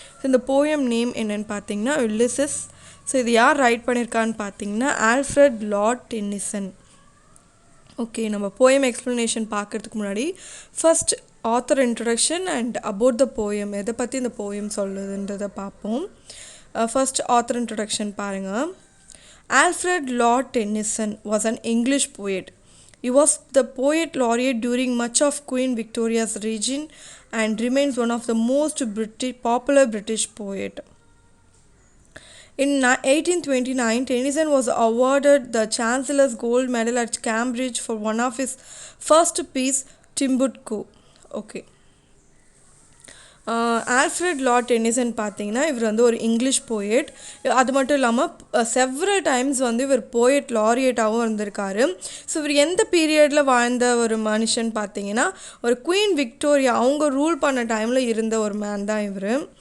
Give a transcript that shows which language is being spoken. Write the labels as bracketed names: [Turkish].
[Tamil] இந்த poem name என்னென்னு பார்த்தீங்கன்னா யுலிசஸ். ஸோ இது யார் ரைட் பண்ணியிருக்கான்னு பார்த்தீங்கன்னா ஆல்ஃப்ரட் லார்ட் டென்னிசன். ஓகே, நம்ம போயம் எக்ஸ்ப்ளனேஷன் பார்க்குறதுக்கு முன்னாடி first author introduction and about the poem, எதை பற்றி இந்த போயம் சொல்லுதுன்றதை பார்ப்போம். ஃபர்ஸ்ட் ஆத்தர் இன்ட்ரடக்ஷன் பாருங்கள். [English] Alfred Lord Tennyson was an English poet. He was the poet laureate during much of Queen Victoria's reign and remains one of the most popular British poets. In 1829, Tennyson was awarded the Chancellor's Gold Medal at Cambridge for one of his first piece, Timbuktu. Okay. [Tamil] Alfred Lord tennessine பார்த்தீங்கன்னா இவர் வந்து ஒரு English poet. அது மட்டும் இல்லாமல் several times வந்து இவர் poet லாரியேட்டாகவும் இருந்திருக்காரு. ஸோ இவர் எந்த பீரியடில் வாழ்ந்த ஒரு மனுஷன் பார்த்தீங்கன்னா ஒரு குயின் விக்டோரியா அவங்க ரூல் பண்ண டைமில் இருந்த ஒரு மேன் தான் இவர்.